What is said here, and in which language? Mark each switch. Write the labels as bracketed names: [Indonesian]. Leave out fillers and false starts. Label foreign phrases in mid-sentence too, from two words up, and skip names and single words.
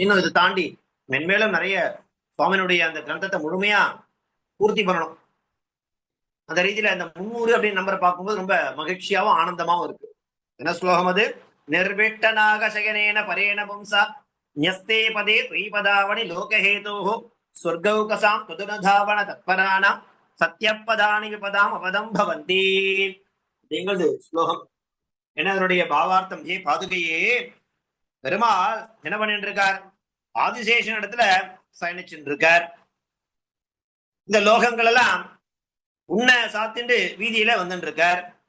[Tamil] இன்னும் இதை தாண்டி மென்மேலும் நிறைய சுவாமியினுடைய அந்த கிரந்தத்தை முழுமையா பூர்த்தி பண்ணணும். அந்த ரீதியில அந்த 300 அப்படின்னு நம்பரை பார்க்கும்போது ரொம்ப மகிழ்ச்சியாவும் ஆனந்தமாவும் இருக்கு. என்ன ஸ்லோகம் அது? [Sanskrit] निर्विट्टनाक शयनेन परेण पुंसा ज्ञस्ते पदे त्वयि पदावनि लोकहेतोः स्वर्गौकसां त्वदनुधावन तत्पराणां सत्यपदानि विपदाम् अपदं भवन्ति. [Tamil] அப்படிங்கிறது ஸ்லோகம். என்ன அதனுடைய பாவார்த்தம்? ஏ பாதுகையே, பெருமாள் என்ன பண்ணிட்டு இருக்கார்? ஆதிசேஷன் இடத்துல சயனிச்சுட்டு இருக்கார். இந்த லோகங்கள் எல்லாம் உன்னை சாத்திண்டு வீதியில வந்துட்டு இருக்கார்.